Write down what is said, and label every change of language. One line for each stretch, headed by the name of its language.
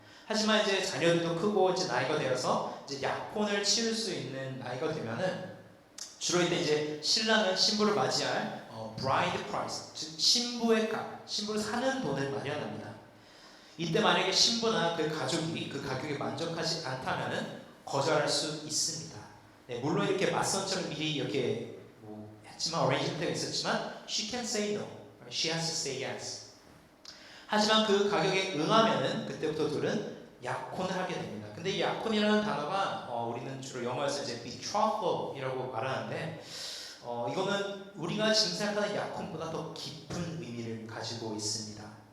Korean: 하지만 이제 자녀들도 크고 이제 나이가 되어서 이제 약혼을 치를 수 있는 나이가 되면은 주로 이제 신랑은 신부를 맞이할 bride price, 즉 신부의 값, 신부를 사는 돈을 마련합니다. 이때 만약에 신부나 그 가족이 그 가격에 만족하지 않다면은 거절할 수 있습니다. 네, 물론 이렇게 맞선처럼 미리 이렇게 했지만 arrangement가 있었지만
English: she can say no, she has to say yes.
Korean: 하지만 그 가격에 응하면은 그때부터 둘은 약혼을 하게 됩니다. 근데 이 약혼이라는 단어가 우리는 주로 영어에서 이제 betrophal이라고 말하는데 이거는 우리가 지금 생각하는 약혼보다 더 깊은 의미를 가지고 있습니다.